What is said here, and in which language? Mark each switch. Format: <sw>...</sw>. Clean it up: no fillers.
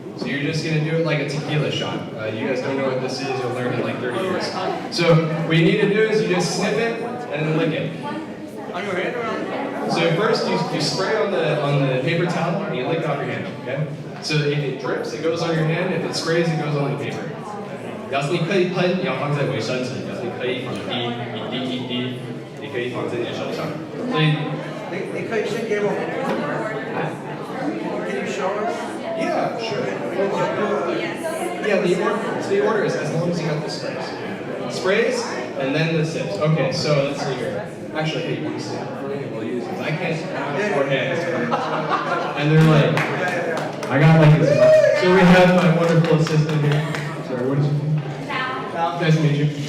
<en>So you're just going to do it like a tequila shot. You guys don't know what this is, you'll learn in like 30 years. So what you need to do is you just sniff it and then lick it. On your hand or on? So first you spray on the paper towel and you lick it off your hand, okay? So if it drips, it goes on your hand. If it sprays, it goes on the paper.</en> <zh>要是你可以喷，你要放在卫生纸；要是你可以放一滴，你可以放在你的手上。所以你可以先给我们</zh> <en>Can you show us? Yeah, sure. Yeah, the order is as long as you got the sprays. Sprays and then the sips. Okay, so let's see here. Actually, hey, you sip. We'll use this. I can't have 4 hands. And they're like, I got like this. So we have my wonderful assistant here. Sorry, what is your name? Sal. Nice to meet you.</en>